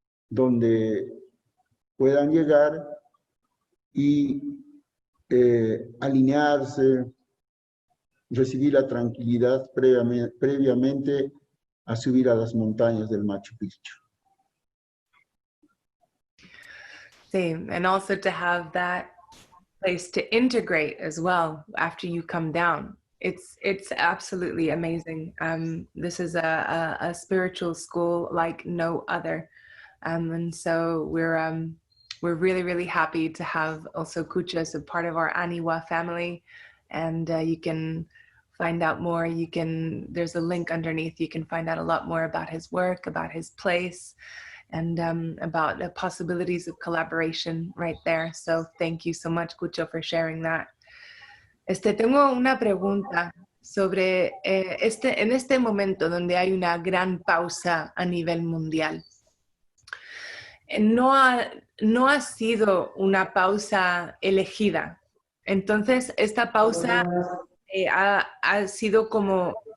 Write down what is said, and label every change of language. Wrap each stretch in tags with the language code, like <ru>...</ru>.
<es>donde puedan llegar y alinearse, recibir la tranquilidad previamente a subir a las montañas del Machu Picchu.</es> <en>Same, and also to have that place to integrate as well after you come down. It's absolutely amazing. This is a spiritual school like no other, and so we're really happy to have also Kucha as a part of our Aniwa family, and you can find out more. There's a link underneath. You can find out a lot more about his work, about his place, and about the possibilities of collaboration right there. So thank you so much, Kucho, for sharing that.</en> <es>Tengo una pregunta sobre en este momento donde hay una gran pausa a nivel mundial. No ha sido una pausa elegida. Entonces, esta pausa ha sido como...</es>